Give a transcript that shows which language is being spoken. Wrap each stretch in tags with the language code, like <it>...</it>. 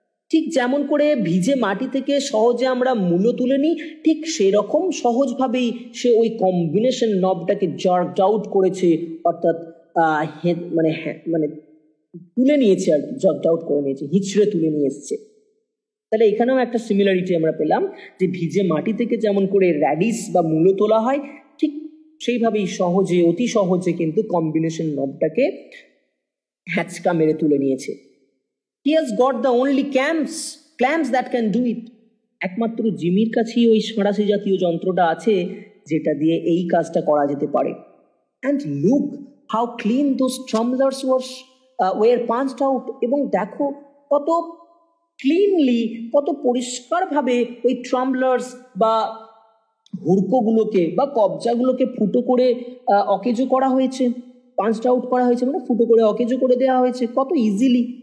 <bn>ঠিক যেমন করে ভিজে মাটি থেকে সহজে আমরা মূলো তুলে নিই, ঠিক সেরকম সহজভাবেই সে ওই কম্বিনেশন নবটাকে</bn> <en>jerked out</en> <bn>করেছে, অর্থাৎ মানে তুলে নিয়েছে আর কি, জার্কড আউট করে নিয়েছে, হিচড়ে তুলে নিয়ে এসছে। তাহলে এখানেও একটা সিমিলারিটি আমরা পেলাম, যে ভিজে মাটি থেকে যেমন করে র্যাডিস বা মূলো তোলা হয়, ঠিক সেইভাবেই সহজে, অতি সহজে কিন্তু কম্বিনেশন নবটাকে হ্যাচকা মেরে তুলে নিয়েছে।</bn> <en>He has got the only clamps that can do it.</en> <bn>একমাত্র জিমির কাছেই ওই সাঁড়াশি জাতীয় যন্ত্রটা আছে যেটা দিয়ে এই কাজটা করা যেতে পারে।</bn> <en>And look how clean those tremblers were punched out.</en> <bn>এবং দেখো কত ক্লিনলি, কত পরিষ্কারভাবে ওই ট্রাম্বলার্স বা হুড়কোগুলোকে বা কবজাগুলোকে ফুটো করে অকেজো করা হয়েছে,</bn> <en>punched out</en> <bn>করা হয়েছে, মানে ফুটো করে অকেজো করে দেওয়া হয়েছে কত ইজিলি।</bn>